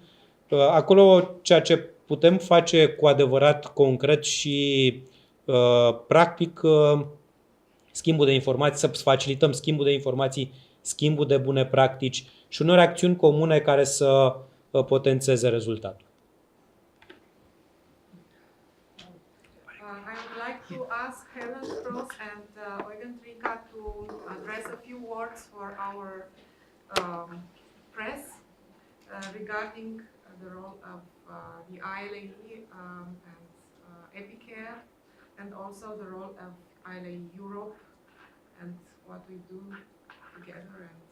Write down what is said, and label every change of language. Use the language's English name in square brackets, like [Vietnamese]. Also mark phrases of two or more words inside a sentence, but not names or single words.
[Romanian] Acolo ceea ce putem face cu adevărat concret și practic schimbul de informații, să facilităm schimbul de informații, schimbul de bune practici și unor acțiuni comune care să potențeze rezultatul. [English] I would like to ask Helen Cross and Eugen Trika to address a few words for our press regarding the role of the ILAE and Epicare, and also the role of ILAE Europe and what we do together.